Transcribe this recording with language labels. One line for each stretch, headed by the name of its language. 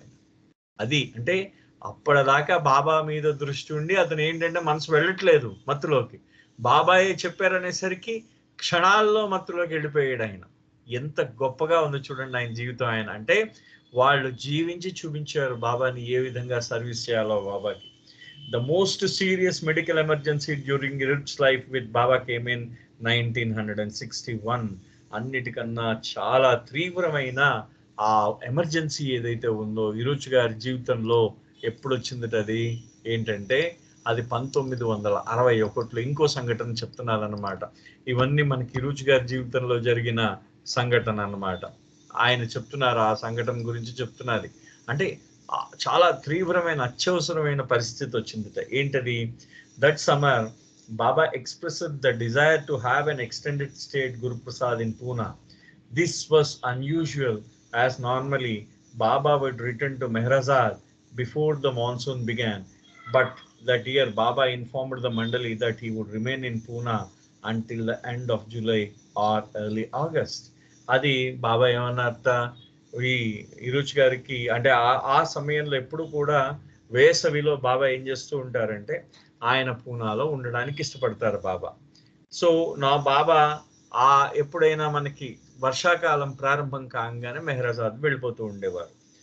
Telugu: ఆయన అది అంటే అప్పటిదాకా బాబా మీద దృష్టి ఉండి అతను ఏంటంటే మనసు వెళ్ళట్లేదు మత్తులోకి, బాబాయే చెప్పారనేసరికి క్షణాల్లో మత్తులోకి వెళ్ళిపోయాడు ఆయన. ఎంత గొప్పగా ఉందో చూడండి ఆయన జీవితం. ఆయన అంటే వాళ్ళు జీవించి చూపించారు బాబాని ఏ విధంగా సర్వీస్ చేయాలో బాబాకి.
English: The most serious medical emergency during Iruj's life with Baba came in 1961.
Telugu: అన్నిటికన్నా చాలా తీవ్రమైన ఆ ఎమర్జెన్సీ ఏదైతే ఉందో ఇరుచ్ గారి జీవితంలో ఎప్పుడు వచ్చిందట, అది ఏంటంటే అది 1961లో. ఇంకో సంఘటన చెప్తున్నారన్నమాట. ఇవన్నీ మనకి ఇరుచ్ గారి జీవితంలో జరిగిన సంఘటన అన్నమాట. ఆయన చెప్తున్నారు ఆ సంఘటన గురించి చెప్తున్నది. అంటే చాలా తీవ్రమైన అత్యవసరమైన పరిస్థితి వచ్చిందట. ఏంటది?
English: That summer Baba expressed the desire to have an extended state Guru Prasad in Pune. This was unusual as normally Baba would return to Mehrazad before the monsoon began. But that year Baba informed the Mandali that he would remain in Pune until the end of July or early August.
Telugu: అది బాబా ఏమన్నారట, ఈ ఇరుచ్ గారికి అంటే ఆ సమయంలో ఎప్పుడు కూడా వేసవిలో బాబా ఏం చేస్తూ ఉంటారంటే ఆయన పూనాలో ఉండడానికి ఇష్టపడతారు బాబా. సో నా బాబా ఎప్పుడైనా మనకి వర్షాకాలం ప్రారంభం కాగానే మెహరాజాద్ వెళ్ళిపోతూ ఉండేవారు.